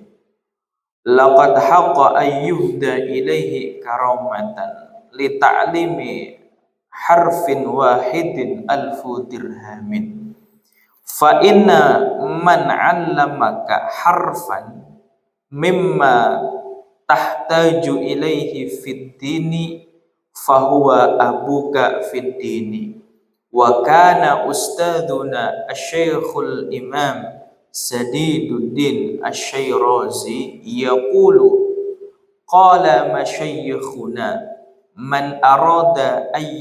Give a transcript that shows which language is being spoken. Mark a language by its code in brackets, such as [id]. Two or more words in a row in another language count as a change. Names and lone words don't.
[ar] لقد حق أن يهدى إليه كرامة لتعليم حرف واحد ألف درهم. فإن من علمك حرفا مما تحتاج إليه في الدين فهو أبوك في الدين fahuwa abuka fid dini. وكان أستاذنا الشيخ الإمام سديد الدين الشيرازي يقول قال مشايخنا من أراد